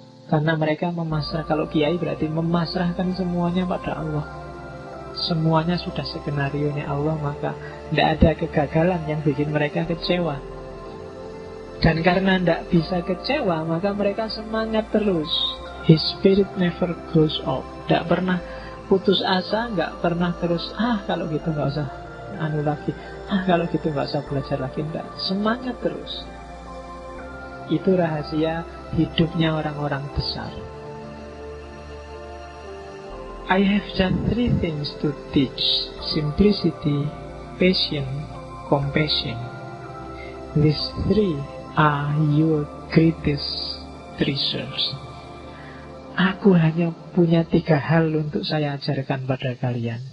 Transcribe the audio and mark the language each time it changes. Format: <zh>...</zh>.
<id>Karena mereka memasrah, kalau kiai berarti memasrahkan semuanya pada Allah. Semuanya sudah skenario-nya Allah, maka tidak ada kegagalan yang bikin mereka kecewa. Dan karena tidak bisa kecewa, maka mereka semangat terus.</id> <en>His spirit never grows old.</en> <id>Tidak pernah putus asa, nggak pernah terus, kalau gitu nggak usah anu lagi, kalau gitu nggak usah belajar lagi. Enggak, semangat terus. Itu rahasia hidupnya orang-orang besar.</id> <en>I have just 3 things to teach: simplicity, patience, compassion. These 3 are your greatest treasures.</en> <id>Aku hanya punya 3 hal untuk saya ajarkan pada kalian.</id>